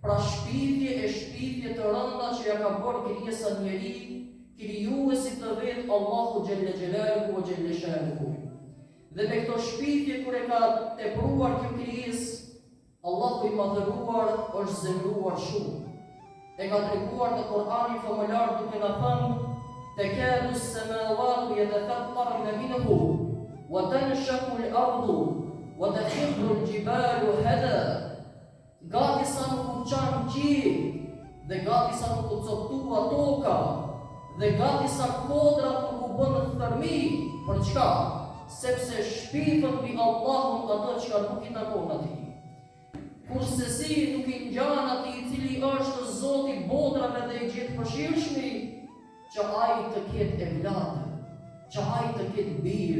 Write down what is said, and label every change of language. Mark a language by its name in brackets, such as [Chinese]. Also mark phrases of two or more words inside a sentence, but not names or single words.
[Albanian] pra shpifje të rënda që ja ka bërë krijesa njeri, krijuesi të vetë Allahu [Arabic] جل جلاله وجل شأنه. [Albanian] Dhe me këto shpifje kur e ka tepruar kjo krijesë, Allahu i madhëruar është zemëruar shumë. E ka treguar në Kur'anin famullar duke na thënë: [Arabic] "تكاد السماوات يتفطرن منه، وتنشق الأرض، وتخر الجبال هدا." [Albanian] Gati sa nuk u qanë qielli, dhe gati sa nuk u coptua toka, dhe gati sa kodrat nuk u bënë thërmi. Për çka? Sepse shpifën mbi Allahun ato që nuk i takon atij. Kurse si nuk i ngjan atij i cili është Zoti i botrave dhe i gjithë përshirshmi, që ai të ketë evlad, që ai të ketë bir.